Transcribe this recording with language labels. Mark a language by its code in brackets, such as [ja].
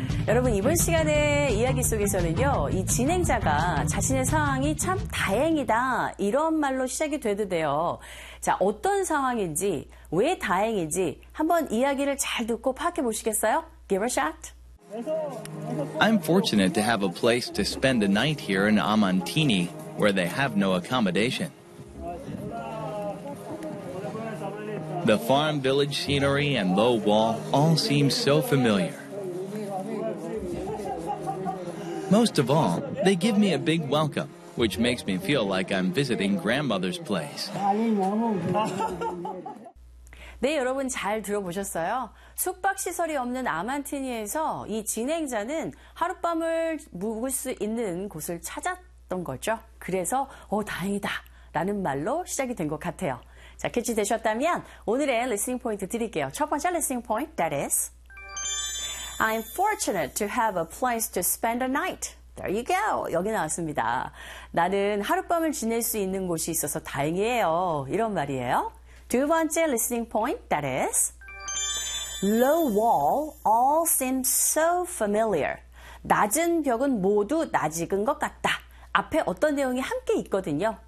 [ko] 여러분 이번 시간에 이야기 속에서는요, 이 진행자가 자신의 상황이 참 다행이다 이런 말로 시작이 되는데요. 자, 어떤 상황인지 왜 다행인지 한번 이야기를 잘 듣고 파악해 보시겠어요? [en] Give a shot. I'm fortunate to have a place to spend a night here in Amantini, where they have no accommodation. The farm village scenery and low wall all seem so familiar. Most of all, they give me a big welcome, which makes me feel like I'm visiting grandmother's place. [ko] 네, 여러분 잘 들어보셨어요? 숙박시설이 없는 아만티니에서 이 진행자는 하룻밤을 묵을 수 있는 곳을 찾았던 거죠. 그래서 다행이다 라는 말로 시작이 된 것 같아요. 자, 캐치 되셨다면 오늘의 리스닝 포인트 드릴게요. 첫 번째 리스닝 포인트, [en] that is, I'm fortunate to have a place to spend a night. There you go. [ko] 여기 나왔습니다. 나는 하룻밤을 지낼 수 있는 곳이 있어서 다행이에요. 이런 말이에요. 두 번째 [en] listening point, that is, low wall all seems so familiar. [ko] 낮은 벽은 모두 낯익은 것 같다. 앞에 어떤 내용이 함께 있거든요.